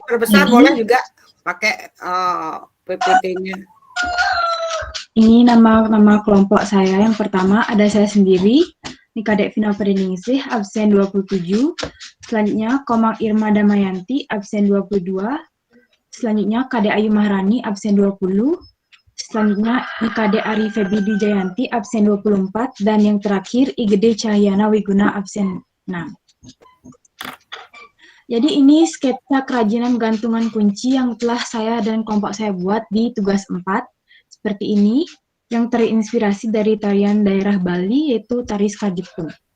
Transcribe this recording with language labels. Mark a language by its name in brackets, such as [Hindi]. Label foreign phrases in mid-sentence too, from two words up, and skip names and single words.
[Indonesian] Diperbesar boleh juga pakai PPT-nya. Ini nama kelompok saya. Yang pertama ada saya sendiri, ini Kadek Vina Upadiningsih, absen 27. Selanjutnya Komang Irma Damayanti, absen 22. Selanjutnya Kadek Ayu Maharani, absen 20. Selanjutnya Kadek Ari Febidi Jayanti, absen 24. Dan yang terakhir Igede Cahyana Wiguna, absen 6. Jadi ini sketsa kerajinan gantungan kunci yang telah saya dan kelompok saya buat di tugas 4. Seperti ini. yang terinspirasi dari tarian daerah Bali, yaitu tari Skadipun.